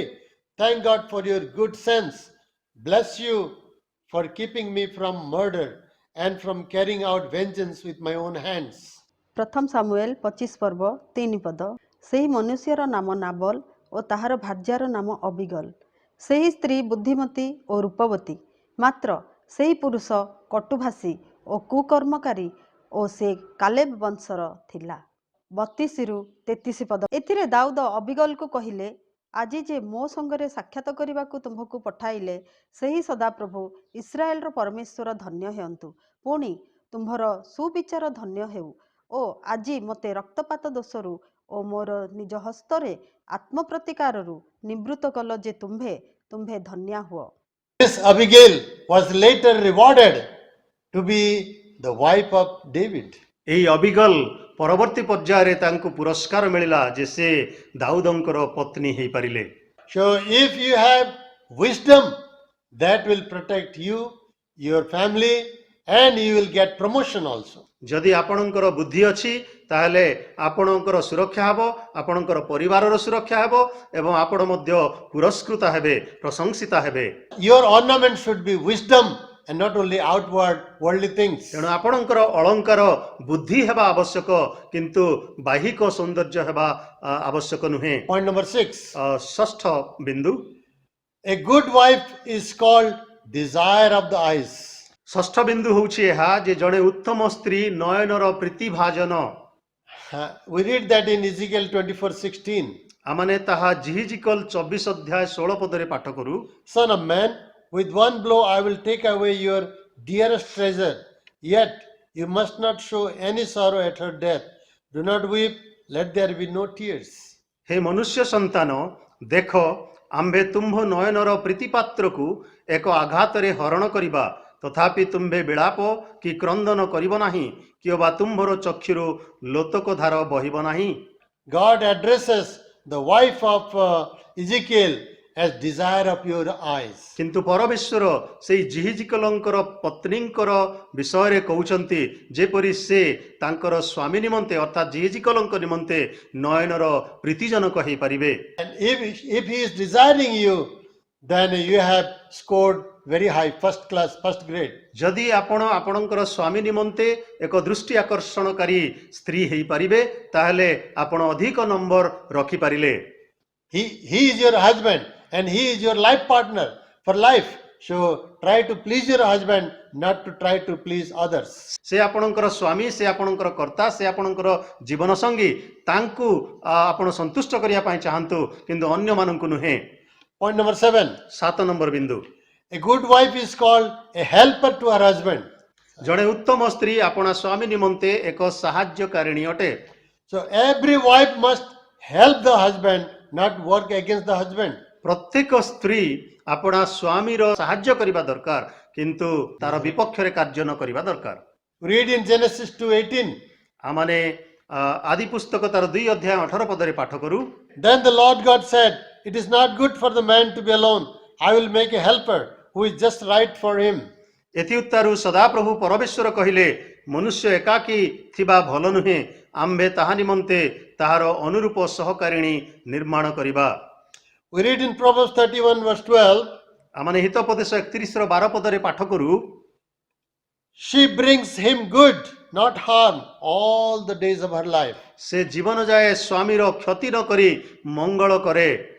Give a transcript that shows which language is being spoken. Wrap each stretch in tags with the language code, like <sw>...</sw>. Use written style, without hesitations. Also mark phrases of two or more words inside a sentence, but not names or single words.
<en>Thank God for your good sense. Bless you for keeping me from murder and from carrying out vengeance with my own hands."</en> <or>ପ୍ରଥମ ସାମୁଏଲ 25 ପର୍ବ 3 ପଦ। ସେହି ମନୁଷ୍ୟର ନାମ ନାବଲ ଓ ତାହାର ଭାର୍ଯ୍ୟାର ନାମ ଅବିଗଲ। ସେହି ସ୍ତ୍ରୀ ବୁଦ୍ଧିମତୀ ଓ ରୂପବତୀ, ମାତ୍ର ସେହି ପୁରୁଷ କଟୁଭାଷୀ ଓ କୁକର୍ମକାରୀ ଓ ସେ କାଲେବ ବଂଶର ଥିଲା। 32 ରୁ 33 ପଦ। ଏଥିରେ ଦାଉଦ ଅବିଗଲକୁ କହିଲେ, ଆଜି ଯେ ମୋ ସଙ୍ଗରେ ସାକ୍ଷାତ କରିବାକୁ ତୁମ୍ଭକୁ ପଠାଇଲେ, ସେହି ସଦାପ୍ରଭୁ ଇସ୍ରାଏଲର ପରମେଶ୍ୱର ଧନ୍ୟ ହେଉନ୍ତୁ। ପୁଣି ତୁମ୍ଭର ସୁବିଚାର ଧନ୍ୟ ହେଉ। ଓ ଆଜି ମୋତେ ରକ୍ତପାତ ଦୋଷରୁ ଓ ମୋର ନିଜ ହସ୍ତରେ ଆତ୍ମପ୍ରତିକାରରୁ ନିବୃତ୍ତ କଲ ଯେ ତୁମ୍ଭେ ଧନ୍ୟା ହୁଅ।</or> <en>This Abigail was later rewarded to be the wife of David.</en> <or>ଏହି ଅବିଗଲ ପରବର୍ତ୍ତୀ ପର୍ଯ୍ୟାୟରେ ତାଙ୍କୁ ପୁରସ୍କାର ମିଳିଲା ଯେ ସେ ଦାଉଦଙ୍କର ପତ୍ନୀ ହେଇପାରିଲେ।</or> <en>So if you have wisdom, that will protect you, your family, and you will get promotion also.</en> <or>ଯଦି ଆପଣଙ୍କର ବୁଦ୍ଧି ଅଛି ତାହେଲେ ଆପଣଙ୍କର ସୁରକ୍ଷା ହେବ, ଆପଣଙ୍କର ପରିବାରର ସୁରକ୍ଷା ହେବ ଏବଂ ଆପଣ ମଧ୍ୟ ପୁରସ୍କୃତ ହେବେ, ପ୍ରଶଂସିତ ହେବେ।</or> <en>Your ornament should be wisdom and not only outward worldly things.</en> <or>ତେଣୁ ଆପଣଙ୍କର ଅଳଙ୍କାର ବୁଦ୍ଧି ହେବା ଆବଶ୍ୟକ, କିନ୍ତୁ ବାହ୍ୟିକ ସୌନ୍ଦର୍ଯ୍ୟ ହେବା ଆବଶ୍ୟକ ନୁହେଁ।</or> <en>Point number 6.</en> <or>ଷଷ୍ଠ ବିନ୍ଦୁ,</or> <en>A good wife is called desire of the eyes.</en> <or>ଷଷ୍ଠ ବିନ୍ଦୁ ହେଉଛି ଏହା ଯେ ଜଣେ ଉତ୍ତମ ସ୍ତ୍ରୀ ନୟନର ପ୍ରୀତିଭାଜନ।</or> <en>We read that in Ezekiel 24:16.</en> <or>ଆମମାନେ ତାହା ଜିହିଜିକଲ 24 ଅଧ୍ୟାୟ 16 ପଦରେ ପାଠ କରୁ।</or> <en>Son of man, with one blow I will take away your dearest treasure, yet you must not show any sorrow at her death. Do not weep, let there be no tears.</en> <or>ହେ ମନୁଷ୍ୟ ସନ୍ତାନ, ଦେଖ ଆମ୍ଭେ ତୁମ୍ଭ ନୟନର ପ୍ରୀତିପାତ୍ରକୁ ଏକ ଆଘାତରେ ହରଣ କରିବା, ତଥାପି ତୁମ୍ଭେ ବିଳାପ କି କ୍ରନ୍ଦନ କରିବ ନାହିଁ, କିମ୍ବା ତୁମ୍ଭର ଚକ୍ଷୁରୁ ଲୋତକ ଧାର ବହିବ ନାହିଁ।</or> <en>God addresses the wife of Ezekiel as desire of your eyes.</en> <or>କିନ୍ତୁ ପରମେଶ୍ୱର ସେଇ ଜିହିଜିକଲଙ୍କର ପତ୍ନୀଙ୍କର ବିଷୟରେ କହୁଛନ୍ତି ଯେପରି ସେ ତାଙ୍କର ସ୍ୱାମୀ ନିମନ୍ତେ ଅର୍ଥାତ୍ ଜିହିଜିକଲଙ୍କ ନିମନ୍ତେ ନୟନର ପ୍ରୀତିଜନକ ହେଇପାରିବେ।</or> <en>And if he is desiring you, then you have scored very high, first class, first grade.</en> <or>ଯଦି ଆପଣ ଆପଣଙ୍କର ସ୍ୱାମୀ ନିମନ୍ତେ ଏକ ଦୃଷ୍ଟି ଆକର୍ଷଣକାରୀ ସ୍ତ୍ରୀ ହେଇପାରିବେ, ତାହେଲେ ଆପଣ ଅଧିକ ନମ୍ବର ରଖିପାରିଲେ।</or> <en>He is your husband and he is your life partner for life. So try to please your husband, not to try to please others.</en> <or>ସେ ଆପଣଙ୍କର ସ୍ୱାମୀ, ସେ ଆପଣଙ୍କର କର୍ତ୍ତା, ସେ ଆପଣଙ୍କର ଜୀବନ ସଙ୍ଗୀ, ତାଙ୍କୁ ଆପଣ ସନ୍ତୁଷ୍ଟ କରିବା ପାଇଁ ଚାହାନ୍ତୁ, କିନ୍ତୁ ଅନ୍ୟମାନଙ୍କୁ ନୁହେଁ।</or> <en>Point number 7.</en> <or>7 ନମ୍ବର ବିନ୍ଦୁ,</or> <en>A good wife is called a helper to her husband.</en> <or>ଜଣେ ଉତ୍ତମ ସ୍ତ୍ରୀ ଆପଣା ସ୍ୱାମୀ ନିମନ୍ତେ ଏକ ସାହାଯ୍ୟକାରିଣୀ ଅଟେ।</or> <en>So every wife must help the husband, not work against the husband.</en> <or>ପ୍ରତ୍ୟେକ ସ୍ତ୍ରୀ ଆପଣା ସ୍ୱାମୀର ସାହାଯ୍ୟ କରିବା ଦରକାର, କିନ୍ତୁ ତାର ବିପକ୍ଷରେ କାର୍ଯ୍ୟ ନ କରିବା ଦରକାର।</or> <en>Read in Genesis 2:18.</en> <or>ଆମମାନେ ଆଦି ପୁସ୍ତକ ତାର 2 ଅଧ୍ୟାୟ 18 ପଦରେ ପାଠ କରୁ।</or> <en>Then the Lord God said, "It is not good for the man to be alone. I will make a helper who is just right for him."</en> <or>ଏଥିଉତ୍ତାରୁ ସଦାପ୍ରଭୁ ପରମେଶ୍ୱର କହିଲେ, ମନୁଷ୍ୟ ଏକାକୀ ଥିବା ଭଲ ନୁହେଁ, ଆମ୍ଭେ ତାହା ନିମନ୍ତେ ତାହାର ଅନୁରୂପ ସହକାରିଣୀ ନିର୍ମାଣ କରିବା।</or> <en>We read in Proverbs 31 verse 12.</en> <or>ଆମମାନେ ହିତୋପଦେଶ 31 ର 12 ପଦରେ ପାଠ କରୁ।</or> <en>She brings him good, not harm, all the days of her life.</en> <or>ସେ ଜୀବନ ଯାଏ ସ୍ୱାମୀର କ୍ଷତି ନ କରି ମଙ୍ଗଳ କରେ।</or>